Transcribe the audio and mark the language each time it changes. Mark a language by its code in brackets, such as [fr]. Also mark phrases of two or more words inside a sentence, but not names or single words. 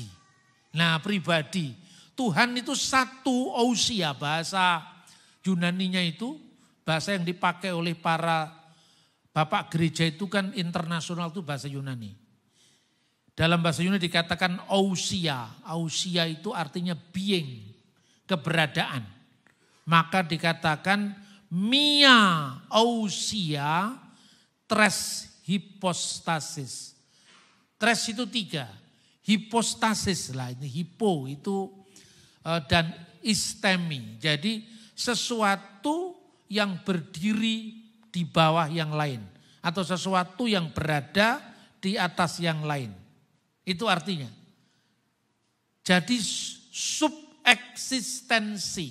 [id] Nah pribadi, Tuhan itu satu ousia, bahasa Yunaninya itu, bahasa yang dipakai oleh para bapak gereja itu kan internasional itu bahasa Yunani. Dalam bahasa Yunani dikatakan ousia, ousia itu artinya being, keberadaan. Maka dikatakan [el] μία οὐσία τρεῖς ὑποστάσεις. [id] Tres itu 3, hipostasis lah, ini hipo itu dan istemi. Jadi sesuatu yang berdiri di bawah yang lain. Atau sesuatu yang berada di atas yang lain. Itu artinya. Jadi subeksistensi.